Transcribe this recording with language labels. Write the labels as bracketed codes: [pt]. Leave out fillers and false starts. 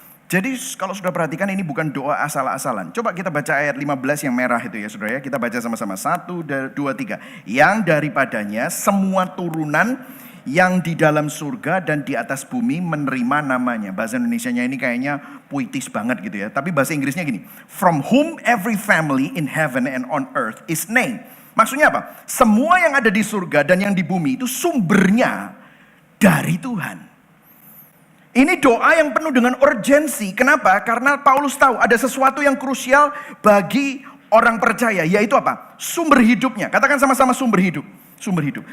[id] Jadi kalau sudah perhatikan ini bukan doa asal-asalan. Coba kita baca ayat 15 yang merah itu ya saudara ya. Kita baca sama-sama. 1, 2, 3. Yang daripadanya semua turunan yang di dalam surga dan di atas bumi menerima namanya. Bahasa Indonesianya ini kayaknya puitis banget gitu ya. Tapi bahasa Inggrisnya gini. [en] From whom every family in heaven and on earth is named. [id] Maksudnya apa? Semua yang ada di surga dan yang di bumi itu sumbernya dari Tuhan. Ini doa yang penuh dengan urgensi. Kenapa? Karena Paulus tahu ada sesuatu yang krusial bagi orang percaya. Yaitu apa? Sumber hidupnya. Katakan sama-sama sumber hidup. Sumber hidup.